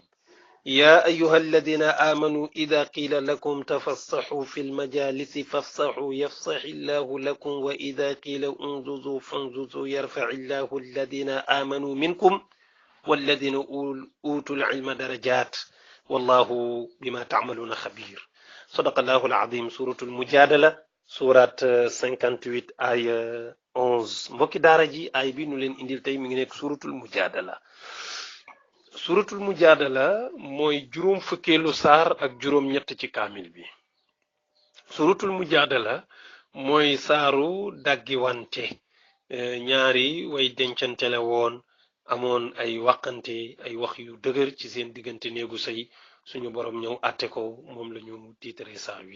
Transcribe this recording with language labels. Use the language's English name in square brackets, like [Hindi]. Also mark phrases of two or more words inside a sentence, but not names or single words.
[Arabic] يا أيها الذين آمنوا إذا قيل لكم تفسحوا في المجالس فافسحوا يفسح الله لكم وإذا قيل انززوا فانززوا يرفع الله الذين آمنوا منكم والذين أوتوا العلم درجات والله بما تعملون خبير. صدق الله العظيم. سورة المجادلة سورة 58 آية 11. [Wolof] mbokki daara ji ay bi nu leen indil tey mi ngi nekk [Arabic] سورة المجادلة [Wolof] mooy juróom fukkeelu saar ak juróom ñett ci kaamil bi. [Arabic] سورة المجادلة [Wolof] mooy saaru daggi wante. ñaari way dencante la woon amoon ay waxante ay wax yu dëgër ci seen diggante néegu sëy suñu borom ñëw àtte ko moom la ñu tiitare saar wi.